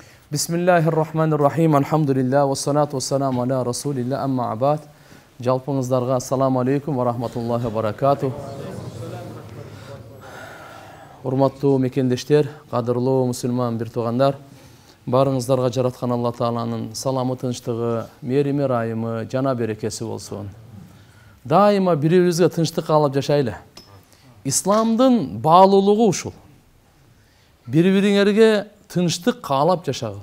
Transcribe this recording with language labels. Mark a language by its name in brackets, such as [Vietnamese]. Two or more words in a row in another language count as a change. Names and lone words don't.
[Arabic] بسم الله الرحمن الرحيم. الحمد لله والصلاة والسلام على رسول الله أما بعد. [Kyrgyz] Жалпыңыздарга [Arabic] السلام عليكم ورحمة الله وبركاته. [Kyrgyz] Урматтуу мекендештер, кадырлуу мусулман бир туугандар, барыңыздарга жараткан Алла Тааланын саламы, тынчтыгы, мерими, райымы, жана берекеси болсун. Дайыма бири-бирибизге тынчтык каалап жашайлы. Исламдын баалуулугу ушул. Бири-бириңерге тынчтык каалап жашагыла.